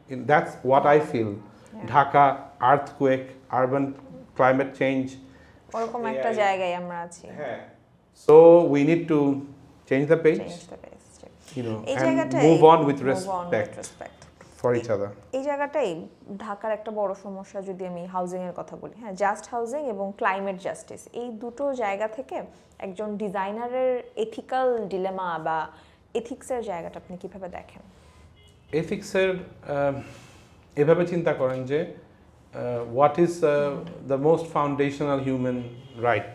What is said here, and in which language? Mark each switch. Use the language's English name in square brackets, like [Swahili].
[English] That's what I feel. [Bangla] Dhaka, earthquake, urban climate change, ওরকম একটা জায়গায় আমরা আছি। [English] So we need to change the pace, and move on with respect for each other. [Bangla] এই জায়গাটাই ঢাকার একটা বড় সমস্যা। যদি আমি হাউজিং এর কথা বলি, হ্যাঁ, জাস্ট হাউজিং এবং ক্লাইমেট জাস্টিস, এই দুটো জায়গা থেকে একজন ডিজাইনারের এথিক্যাল ডিলেমা বা এথিক্সের জায়গাটা আপনি কিভাবে দেখেন? এথিক্সের এভাবে চিন্তা করেন যে [English] What is the most foundational human right.